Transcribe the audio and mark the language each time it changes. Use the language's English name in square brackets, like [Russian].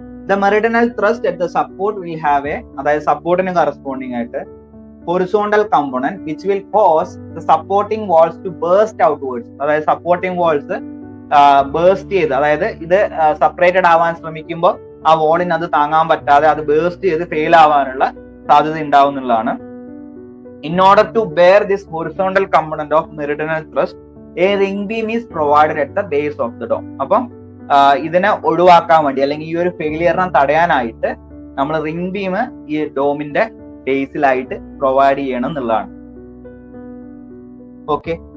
[English] the meridional thrust at the support will have [Malayalam] അതായത് സപ്പോർട്ടിന് corresponding ആയിട്ട് [English] Horizontal component which will cause the supporting walls to burst outwards. [Malayalam] അതായത് supporting walls burst ചെയ്ത്, അതായത് ഇത് separated ആവാൻ ശ്രമിക്കുമ്പോൾ ആ വാളിന് അത് താങ്ങാൻ പറ്റാതെ അത് ബേസ്റ്റ് ചെയ്ത് ഫെയിൽ ആവാനുള്ള സാധ്യത ഉണ്ടാവുന്നതാണ്. [English] In order to bear this horizontal component of meridional thrust, a ring beam is provided at the base of the dome. [Malayalam] അപ്പം ഇതിനെ ഒഴിവാക്കാൻ വേണ്ടി അല്ലെങ്കിൽ ഈ ഒരു ഫെയിലിയറിനെ തടയാനായിട്ട് നമ്മൾ റിംഗ് ബീം ഈ ഡോമിന്റെ ബേസിലായിട്ട് പ്രൊവൈഡ് ചെയ്യണം എന്നുള്ളതാണ്. ഓക്കെ,